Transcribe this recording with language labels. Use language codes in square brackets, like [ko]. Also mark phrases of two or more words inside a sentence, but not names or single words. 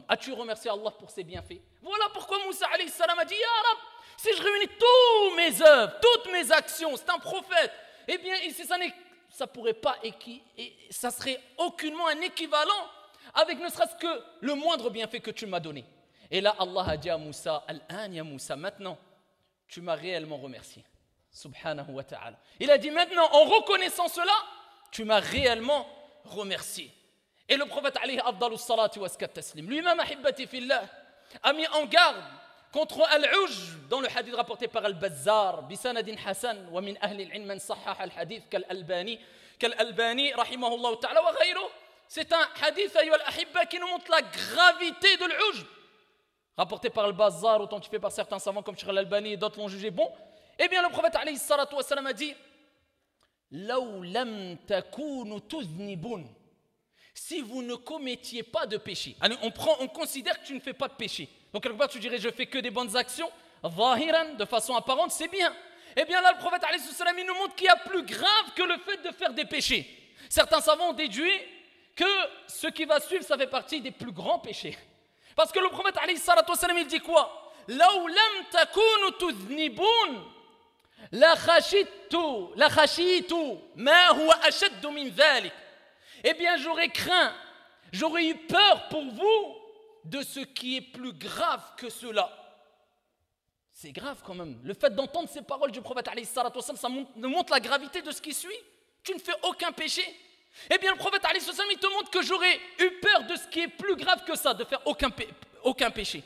[fr] As-tu remercié Allah pour ses bienfaits? Voilà pourquoi Moussa [ar] عليه السلام [fr] a dit, [ar] يا رب, [fr] si je réunis tous mes œuvres, toutes mes actions, c'est un prophète, eh bien ici ça pourrait pas ça serait aucunement un équivalent avec ne serait-ce que le moindre bienfait que tu m'as donné. Et là Allah a dit à Moussa, [ar] الآن يا موسى, [fr] maintenant tu m'as réellement remercié. [ar] سبحانه وتعالى. [fr] Il a dit maintenant, en reconnaissant cela, tu m'as réellement remercié. Et le prophète [ar] عليه أفضل الصلاة وأزكى التسليم, [fr] lui-même [ar] أحبتي في الله, [fr] a mis en garde contre al-ujb dans le hadith rapporté par al-Bazzar [ar] بسند حسن ومن أهل العلم من صحح الحديث كالألباني رحمه الله تعالى وغيره. [fr] C'est un hadith [ar] أيها الأحبة [fr] qui nous montre la gravité de l'ujb, rapporté par al-Bazzar, authentifié par certains savants comme Cheikh al-Albani et d'autres l'ont jugé bon. Eh bien le prophète [ar] عليه الصلاة والسلام [fr] a dit, [ar] لو لم تكونوا تذنبون, [fr] si vous ne commettiez pas de péché. On considère que tu ne fais pas de péché. Donc quelque part tu dirais je fais que des bonnes actions, zahiran, de façon apparente, c'est bien. Eh bien là le prophète [ar] عليه السلام [fr] il nous montre qu'il y a plus grave que le fait de faire des péchés. Certains savants ont déduit que ce qui va suivre ça fait partie des plus grands péchés. Parce que le prophète [ar] عليه السلام [fr] il dit quoi? [ar] لو لم تكونوا تذنبون لخشيت ما هو أشد من ذلك. [fr] Eh bien j'aurais craint, j'aurais eu peur pour vous de ce qui est plus grave que cela. C'est grave quand même. Le fait d'entendre ces paroles du prophète [ar] عليه الصلاة والسلام, [fr] ça nous montre la gravité de ce qui suit. Tu ne fais aucun péché. Eh bien le prophète [ar] عليه الصلاة والسلام, [fr] il te montre que j'aurais eu peur de ce qui est plus grave que ça, de faire aucun péché.